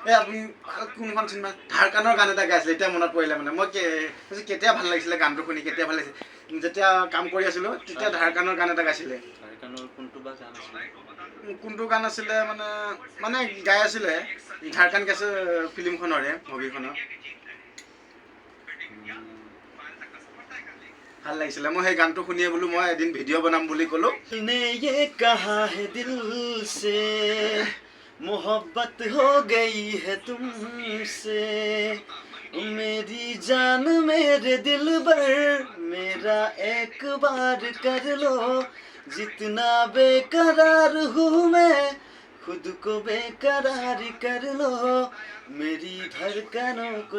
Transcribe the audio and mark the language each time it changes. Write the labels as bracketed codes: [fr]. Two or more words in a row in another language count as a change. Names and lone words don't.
[as] এই আপুনি কোনখন চিনেমা ধাৰকানৰ গান এটা গাইছিলে এতিয়া মনত পৰিলে মানে মই কেতিয়া ভাল লাগিছিলে গানটো শুনি কেতিয়া ভাল লাগিছিলে যেতিয়া কাম কৰি আছিলোঁ তেতিয়া ধাৰকানৰ গান এটা গাইছিলে কোনটো গান আছিলে মানে গাই আছিলে ঝাৰখান গাইছে ফিল্মখনৰে মুভিখনৰ ভাল লাগিছিলে মই সেই গানটো শুনিয়ে বোলো মই এদিন ভিডিঅ' বনাম বুলি ক'লোঁ [hi] मोहब्बत हो गई है तुमसे मेरी जान मेरे दिल भर मेरा एक बार कर लो जितना बेकरार हूँ मैं खुद को बेकरार कर लो मेरी धड़कनों को